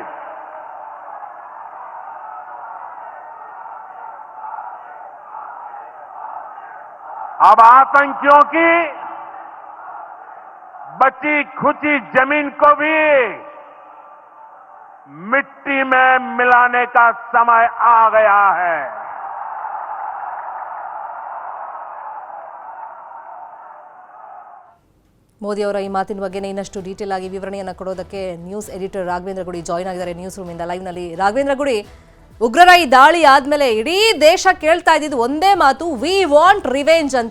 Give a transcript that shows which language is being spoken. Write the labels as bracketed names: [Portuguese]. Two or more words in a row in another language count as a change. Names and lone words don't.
[Hindi] अब आतंकियों की बची खुची जमीन को भी मिट्टी में मिलाने का समय आ गया है। [Kannada] ಮೋದಿ ಅವರ ಈ ಮಾತಿನ ಬಗ್ಗೆನೇ ಇನ್ನಷ್ಟು ಡೀಟೇಲ್ ಆಗಿ ವಿವರಣೆಯನ್ನು ಕೊಡೋದಕ್ಕೆ [English] news editor [Kannada] ರಾಘವೇಂದ್ರ ಗುಡಿ ಜಾಯ್ನ್ ಆಗಿದ್ದಾರೆ ನ್ಯೂಸ್ ರೂಮಿಂದ ಲೈವ್ನಲ್ಲಿ. ರಾಘವೇಂದ್ರ ಗುಡಿ, ಉಗ್ರರ ಈ ದಾಳಿ ಆದ್ಮೇಲೆ ಇಡೀ ದೇಶ ಕೇಳ್ತಾ ಇದ್ದಿದ್ದು ಒಂದೇ ಮಾತು, [English] we want revenge [Kannada] ಅಂತ.